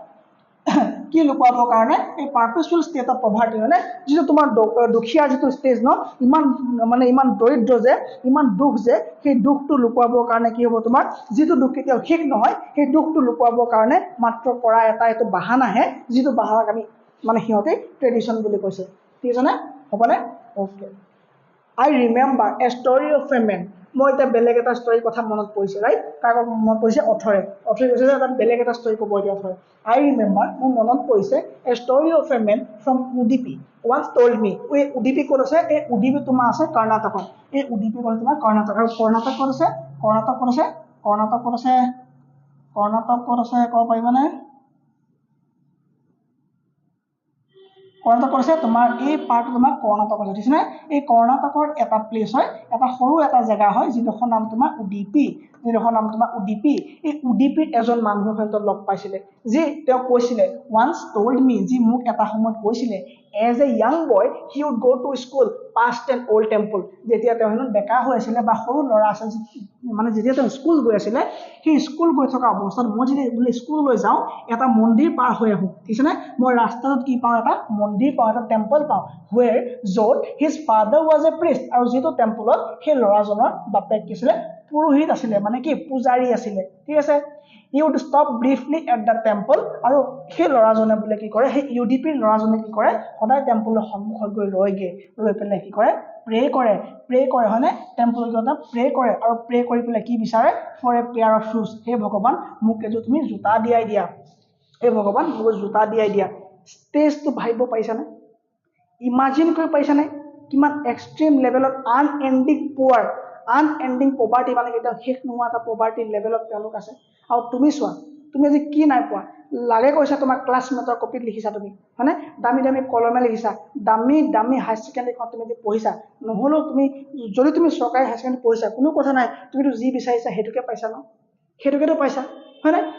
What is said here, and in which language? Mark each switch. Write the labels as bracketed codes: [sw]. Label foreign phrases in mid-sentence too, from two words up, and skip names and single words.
[as] কি লুকুৱাবৰ কাৰণে এই [en] perpetual state of poverty [as] হয়নে যিটো তোমাৰ দুখীয়াৰ যিটো ষ্টেজ ন ইমান মানে ইমান দৰিদ্ৰ যে ইমান দুখ যে সেই দুখটো লুকুৱাবৰ কাৰণে কি হ'ব তোমাৰ যিটো দুখ কেতিয়াও শেষ নহয় সেই দুখটো লুকুৱাবৰ কাৰণে মাত্ৰ কৰা এটা এইটো বাহানাহে যিটো বাহানাক আমি মানে সিহঁতে ট্ৰেডিশ্যন বুলি কৈছে ঠিক আছে নে হ'বনে অ'কে [en] I remember a story of a man. [as] মই এটা বেলেগ এটা ষ্টৰী কথা মনত পৰিছে ৰাইট কাক মনত পৰিছে অথৰে কৈছে যে এটা বেলেগ এটা ষ্টৰী ক'ব এতিয়া অথৰে [en] I remember [as] মোৰ মনত পৰিছে [en] a story of a man from Udupi once told me [as] এই উডিপি ক'ত আছে এই উডিপি তোমাৰ আছে কৰ্ণাটকত এই উডিপি ক'ত তোমাৰ কৰ্ণাটক আৰু কৰ্ণাটক ক'ত আছে ক'ব পাৰিবানে কৰ্ণাটক আছে তোমাৰ এই পাৰ্টটো তোমাৰ কৰ্ণাটক আছে ঠিক আছে এই কৰ্ণাটকৰ এটা প্লেচ হয় এটা সৰু এটা জেগা হয় যিডোখৰ নাম তোমাৰ উডিপি এই উডিপিৰ এজন মানুহক সিহঁতক লগ পাইছিলে যি তেওঁ কৈছিলে [en] once told me [as] যি মোক এটা সময়ত কৈছিলে [en] as a young boy he would go to school past an old temple [as] যেতিয়া তেওঁ হেনো ডেকা হৈ আছিলে বা সৰু ল'ৰা আছিল মানে যেতিয়া তেওঁ স্কুল গৈ আছিলে সেই স্কুল গৈ থকা অৱস্থাত মই যদি স্কুললৈ যাওঁ এটা মন্দিৰ পাৰ হৈ আহোঁ ঠিক আছে মই ৰাস্তাত কি পাওঁ এটা মন্দিৰ পাওঁ এটা টেম্পল পাওঁ where য'ত [en] his father was a priest [as] আৰু যিটো টেম্পলত সেই ল'ৰাজনৰ বাপেক কি আছিলে পুৰোহিত আছিলে মানে কি পূজাৰী আছিলে ঠিক আছে [en] he would stop briefly at the temple [as] আৰু সেই ল'ৰাজনে বোলে কি কৰে সেই ইউডিপিৰ ল'ৰাজনে কি কৰে সদায় টেম্পলৰ সন্মুখত গৈ ৰৈ পেলাই কি কৰে প্ৰে কৰে হয়নে টেম্পলৰ গৈ প্ৰে কৰে আৰু প্ৰে কৰি পেলাই কি বিচাৰে [en] for a pair of shoes [as] হে ভগৱান মোক এযোৰ তুমি জোতা দিয়াই দিয়া হে ভগৱান মোক জোতা দিয়াই দিয়া ষ্টেজটো ভাবিব পাৰিছানে ইমাজিন কৰিব পাৰিছানে কিমান [en] extreme levelত unending poverty [as] মানে কেতিয়াও শেষ নোহোৱা এটা [en] poverty levelত [as] তেওঁলোক আছে আৰু তুমি চোৱা তুমি আজি কি নাই পোৱা লাগে কৈছা তোমাৰ [en] classmateৰ copyত [as] লিখিছা তুমি হয়নে দামী কলমে লিখিছা দামী [en] higher secondaryখন [as] তুমি যদি পঢ়িছা নহ'লেও তুমি যদি তুমি চৰকাৰী [en] higher secondary [as] পঢ়িছা কোনো কথা নাই তুমিতো যি বিচাৰিছা সেইটোকে পাইছা ন সেইটোকেতো পাইছা হয়নে